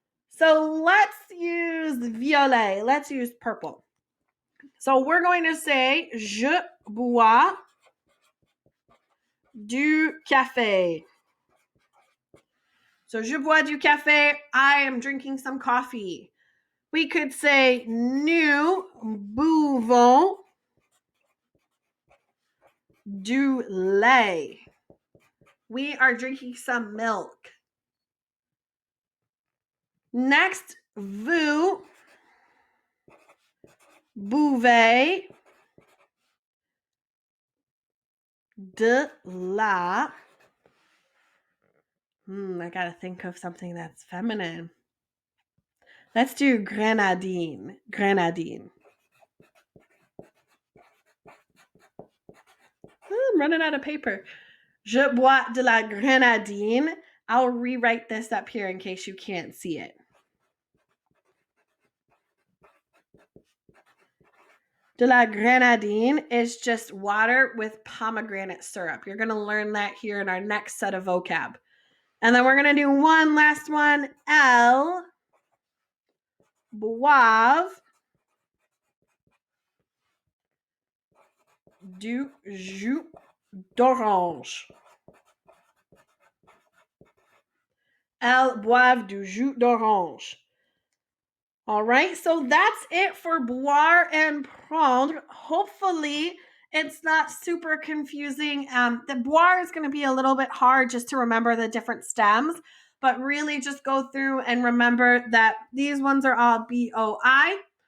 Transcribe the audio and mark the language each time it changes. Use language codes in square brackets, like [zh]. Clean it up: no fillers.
[en] So let's use violet. Let's use purple. So we're going to say, [fr] je bois du café. So je bois du café. [en] I am drinking some coffee. We could say, [fr] nous buvons du lait. [en] We are drinking some milk. [fr] Next, vous buvez de la. [en] I gotta think of something that's feminine. Let's do grenadine. Grenadine. I'm running out of paper. [fr] Je bois de la grenadine. [en] I'll rewrite this up here in case you can't see it. De la grenadine is just water with pomegranate syrup. You're going to learn that here in our next set of vocab. And then we're going to do one last one. [fr] Elles boivent du jus d'orange. Elles boivent du jus d'orange. [en] All right, so that's it for boire and prendre. Hopefully, it's not super confusing. The boire is going to be a little bit hard just to remember the different stems, but really just go through and remember that these ones are all B-O-I.